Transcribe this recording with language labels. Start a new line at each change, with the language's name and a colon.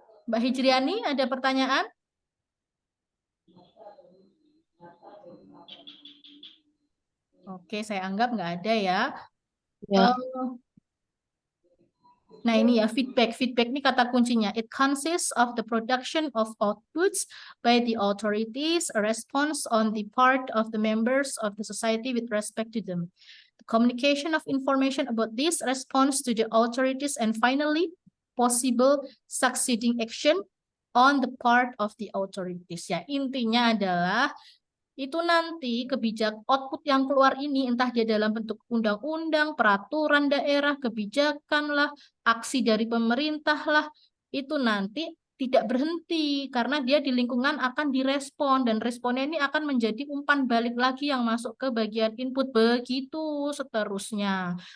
Indonesian: Mbak Hijriani ada pertanyaan? Oke, saya anggap nggak ada ya. Ya. Nah ini ya feedback. Feedback ini kata kuncinya.
English: It consists of the production of outputs by the authorities, a response on the part of the members of the society with respect to them. The communication of information about this response to the authorities, and finally, possible succeeding action on the part of the authorities.
Indonesian: Ya, intinya adalah itu nanti output yang keluar ini entah dia dalam bentuk undang-undang, peraturan daerah, kebijakan lah, aksi dari pemerintah lah, itu nanti tidak berhenti karena dia di lingkungan akan direspon dan responnya ini akan menjadi umpan balik lagi yang masuk ke bagian input, begitu seterusnya.